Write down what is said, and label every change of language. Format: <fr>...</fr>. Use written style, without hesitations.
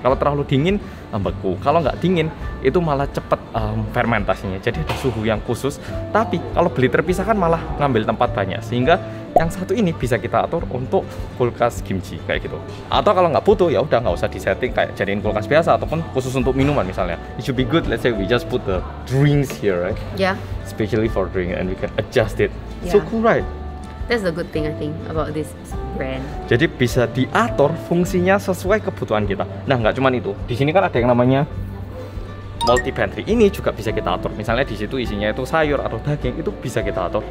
<id>Kalau terlalu dingin beku, kalau nggak dingin itu malah cepet fermentasinya. Jadi ada suhu yang khusus. Tapi kalau beli terpisah kan malah ngambil tempat banyak. Sehingga yang satu ini bisa kita atur untuk kulkas kimchi kayak gitu. Atau kalau nggak butuh ya udah nggak usah disetting kayak jadiin kulkas biasa ataupun khusus untuk minuman misalnya.</id> <en>It should be good. Let's say we just put the drinks here, right? Yeah. Especially for drink and we can adjust it. Yeah. So cool, right? That's the good thing I think about this brand.</en> <id>Jadi bisa diatur fungsinya sesuai kebutuhan kita. Nah, nggak cuma itu. Di sini kan ada yang namanya multi pantry. Ini juga bisa kita atur. Misalnya di situ isinya itu sayur atau daging, itu bisa kita atur.</id>